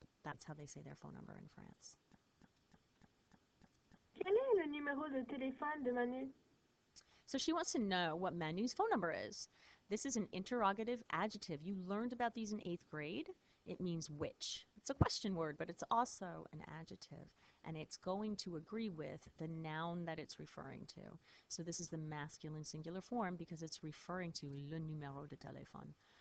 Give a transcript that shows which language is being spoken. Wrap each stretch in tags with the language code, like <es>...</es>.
<en>That's how they say their phone number in France.</en> <fr>Quel est le numéro de téléphone de Manu?</fr> <en>So she wants to know what Manu's phone number is. This is an interrogative adjective. You learned about these in 8th grade. It means which. It's a question word, but it's also an adjective, and it's going to agree with the noun that it's referring to. So this is the masculine singular form because it's referring to</en> <fr>le numéro de téléphone.</fr>